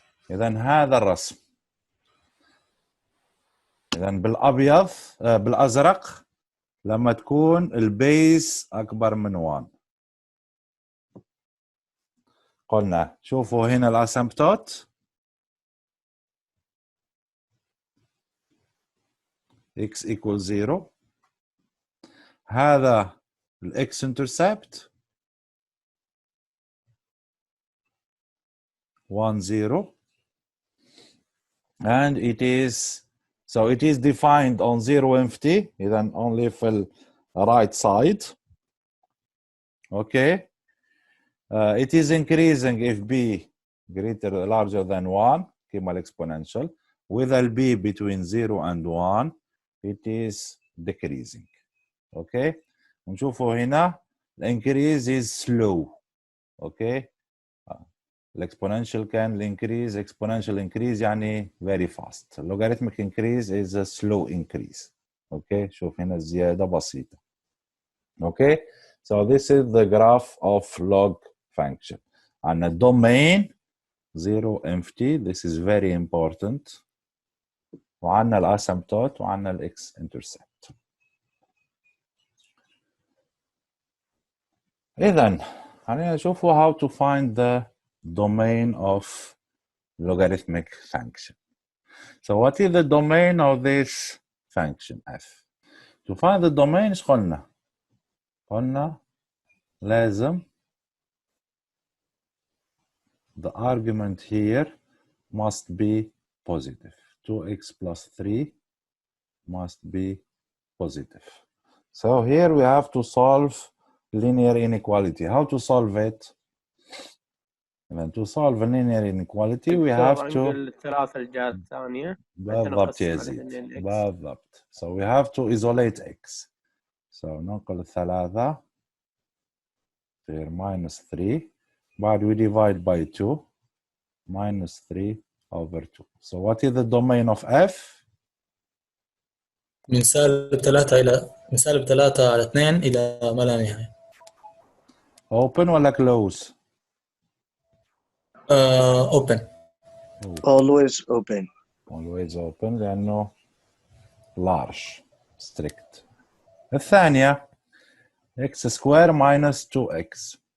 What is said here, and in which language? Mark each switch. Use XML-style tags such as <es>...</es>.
<ar>إذا هذا الرسم إذا بالأبيض بالأزرق لما تكون البيس أكبر من 1. قلنا شوفوا هنا الاسمبتوت</ar> <en>x equals 0.</en> <ar>هذا الاكس</ar> <en>intercept 1 0 and it is defined on 0 empty</en> <ar>إذا</ar> <en>only</en> <ar>في ال</ar> <en>right side. Okay. It is increasing if b larger than 1</en> <ar>كما</ar> <en>exponential. with a b between 0 and 1 it is decreasing. Okay.</en> <ar>ونشوفوا هنا</ar> <en>increase is slow. Okay. Exponential can increase, exponential increase يعني very fast. Logarithmic increase is a slow increase.</en> <ar>Okay. شوف هنا زيادة بسيطة. Okay.</ar> <en>So this is the graph of log function. On a domain 0 empty, this is very important.</en> <ar>وعندنا الاسمبتوت وعندنا الاكس intercept. إذن خلينا نشوفوا</ar> <en>how to find the domain of logarithmic function. So what is the domain of this function f? To find the domain</en> <ar>ايش قلنا؟ قلنا لازم</ar> <en>the argument here must be positive. 2x plus 3 must be positive. So here we have to solve linear inequality. How to solve it? And to solve a linear inequality we have to</en> <ar>الثلاثة الجهات الثانية بالضبط يا زيد بالضبط.</ar> <en>So we have to isolate x. So</en> <ar>ننقل الثلاثة تصير</ar> <en>minus 3 بعد we divide by 2 minus 3 over 2. So what is the domain of f?</en> <ar>من سالب 3 على 2 إلى ما لا نهاية.</ar> <en>open</en> <ar>ولا</ar> <en>close؟ open. always open. always open</en> <ar>لأنه</ar> <en>large strict.</en> <ar>الثانية</ar> <en>x square minus 2x.</en>